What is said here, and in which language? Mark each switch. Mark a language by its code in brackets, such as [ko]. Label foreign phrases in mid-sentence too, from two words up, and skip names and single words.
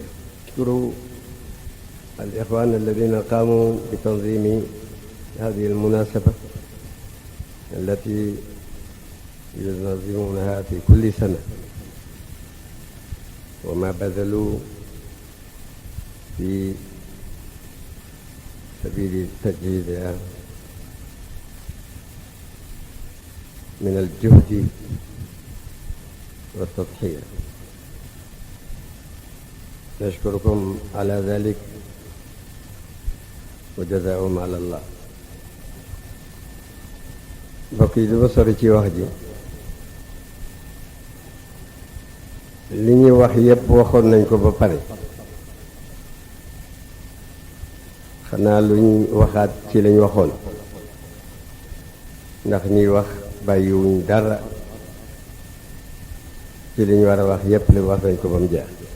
[ar] أشكر الإخوان الذين قاموا بتنظيم هذه المناسبة التي ينظمونها في كل سنة، وما بذلوا في سبيل تجهيزها من الجهد والتضحية. نشكركم على ذلك وجزاهم على الله. [wo] mbokk yi dama sori ci wax ji, li ñuy wax yépp waxoon nañ ko ba pare, xanaa luñ waxaat ci lañ waxoon, ndax ñuy wax bàyyiwuñ dara ci liñ war a wax yépp li wax nañ ko ba mu jeex.